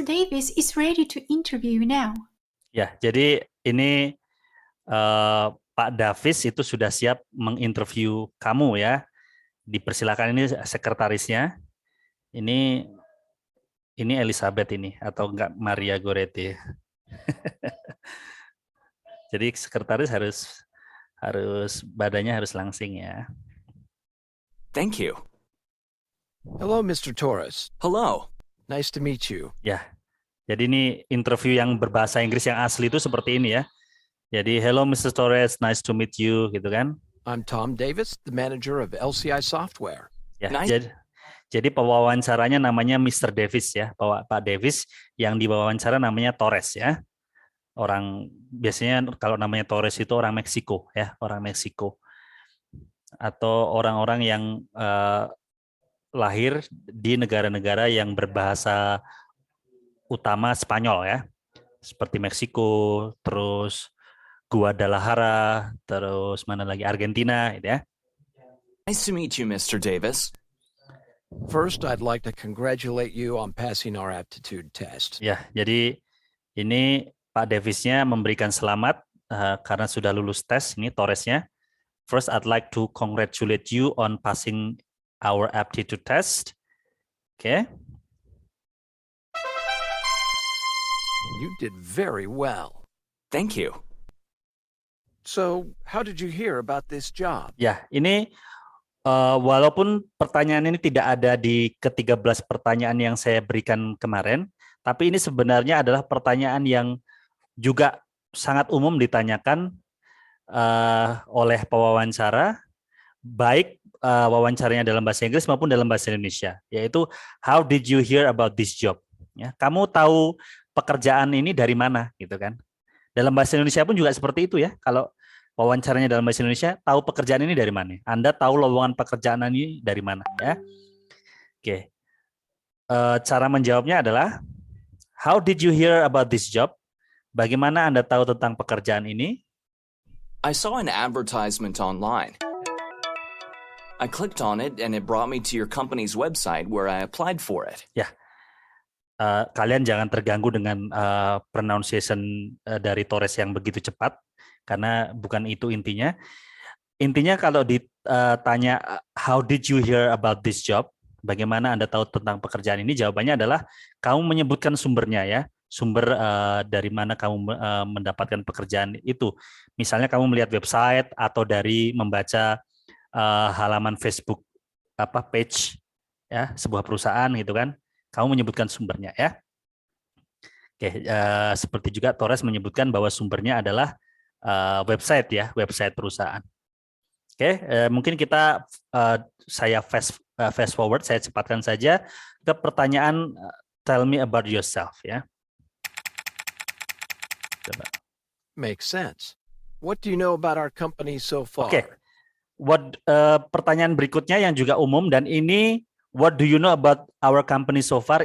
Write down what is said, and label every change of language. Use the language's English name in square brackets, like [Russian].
[English] Davis is ready to interview you now. [Indonesian] Ya, jadi ini Pak Davis itu sudah siap menginterview kamu ya. Dipersilakan, ini sekretarisnya. Ini Elizabeth ini, atau enggak Maria Goretti. Jadi sekretaris harus badannya harus langsing ya. [English] Thank you. Hello, Mr. Torres. Hello. Nice to meet you. [Indonesian] Ya, jadi ini interview yang berbahasa Inggris yang asli itu seperti ini ya. Jadi, [English] hello Mr. Torres, nice to meet you, [Indonesian] gitu kan. [English] I'm Tom Davis, the manager of LCI Software. Ya, Nice. [Indonesian] jadi pewawancaranya namanya Mr. Davis ya, Pak Davis, yang diwawancara namanya Torres ya. Orang biasanya kalau namanya Torres itu orang Meksiko ya, orang Meksiko. Atau orang-orang yang lahir di negara-negara yang berbahasa utama Spanyol ya. Seperti Meksiko, terus Guadalajara, terus mana lagi Argentina, gitu ya. [English] Nice to meet you, Mr. Davis. First, I'd like to congratulate you on passing our aptitude test. [Indonesian] Ya, jadi ini Pak Davisnya memberikan selamat karena sudah lulus tes. Ini Torresnya. [English] First, I'd like to congratulate you on passing our aptitude test. Oke. You did very well. Thank you. So, how did you hear about this job? [Indonesian] Ya, ini walaupun pertanyaan ini tidak ada di ke-13 pertanyaan yang saya berikan kemarin, tapi ini sebenarnya adalah pertanyaan yang juga sangat umum ditanyakan oleh pewawancara, baik wawancaranya dalam bahasa Inggris maupun dalam bahasa Indonesia, yaitu [English] how did you hear about this job? [Indonesian] Ya, kamu tahu pekerjaan ini dari mana, gitu kan? Dalam bahasa Indonesia pun juga seperti itu ya. Kalau wawancaranya dalam bahasa Indonesia, tahu pekerjaan ini dari mana? Anda tahu lowongan pekerjaan ini dari mana? Ya, oke. Cara menjawabnya adalah [English] how did you hear about this job? [Indonesian] Bagaimana Anda tahu tentang pekerjaan ini? [English] I saw an advertisement online. I clicked on it and it brought me to your company's website where I applied for it. [Indonesian] Ya, kalian jangan terganggu dengan pronunciation dari Torres yang begitu cepat, karena bukan itu intinya. Intinya kalau ditanya [English] how did you hear about this job, [Indonesian] bagaimana Anda tahu tentang pekerjaan ini, jawabannya adalah kamu menyebutkan sumbernya ya, sumber dari mana kamu mendapatkan pekerjaan itu. Misalnya kamu melihat website atau dari membaca halaman Facebook page ya sebuah perusahaan gitu kan. Kamu menyebutkan sumbernya ya. Oke, seperti juga Torres menyebutkan bahwa sumbernya adalah website ya, website perusahaan. Oke, mungkin kita saya [English] fast forward, [Indonesian] saya cepatkan saja ke pertanyaan [English] tell me about yourself [Indonesian] ya. Coba. [English] Makes sense. What do you know about our company so far? Oke. [Indonesian] Pertanyaan berikutnya yang juga umum dan ini [English] what do you know about our company so far?